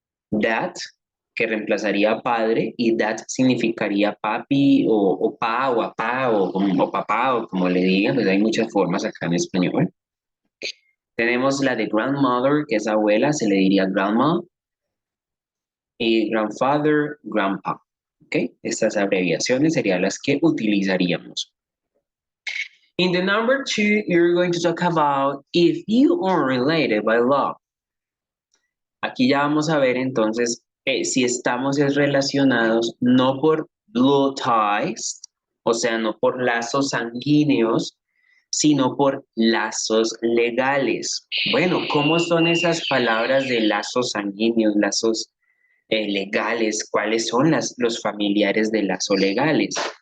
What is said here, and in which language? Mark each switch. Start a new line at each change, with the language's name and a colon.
Spanish: Dad, que reemplazaría a padre, y dad significaría papi o pa o apá o papá o como le digan, pues hay muchas formas acá en español. Tenemos la de grandmother, que es abuela, se le diría grandma, y grandfather, grandpa. ¿Ok? Estas abreviaciones serían las que utilizaríamos.
English: In the number two, you're going to talk about if you are related by law.
Spanish: Aquí ya vamos a ver entonces si estamos relacionados no por blood ties, o sea, no por lazos sanguíneos, sino por lazos legales. Bueno, ¿cómo son esas palabras de lazos sanguíneos, lazos legales? ¿Cuáles son los familiares de lazos legales?